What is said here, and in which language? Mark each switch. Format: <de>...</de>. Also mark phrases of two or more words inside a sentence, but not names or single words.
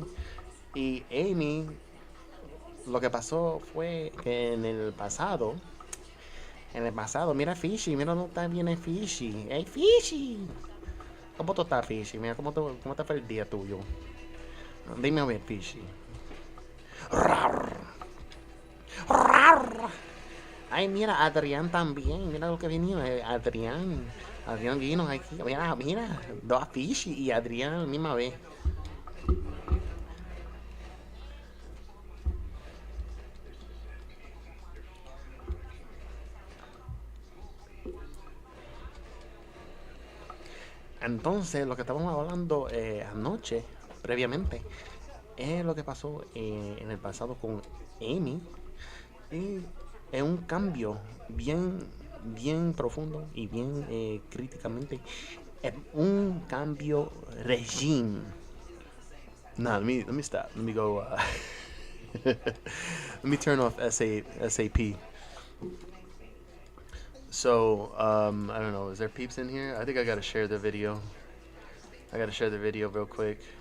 <es>Y Amy, lo que pasó fue que en el pasado, mira Fishy, mira dónde está bien el Fishy. ¡Hey Fishy! ¿Cómo tú estás, Fishy? Mira cómo te fue el día tuyo. Dime a ver, Fishy. Rar, rar. Ay, mira, Adrián también. Mira lo que vino, Adrián. Adrián vino aquí. Mira, dos Fishy y Adrián a la misma vez. Entonces, lo que estábamos hablando anoche, previamente, es lo que pasó en el pasado con Amy. Y es un cambio bien profundo y bien críticamente. Es un cambio regime.</es> <en>Nah, let me stop. Let me go. Let me turn off SAP. So, I don't know. Is there peeps in here? I think I gotta share the video. I gotta share the video real quick.</en>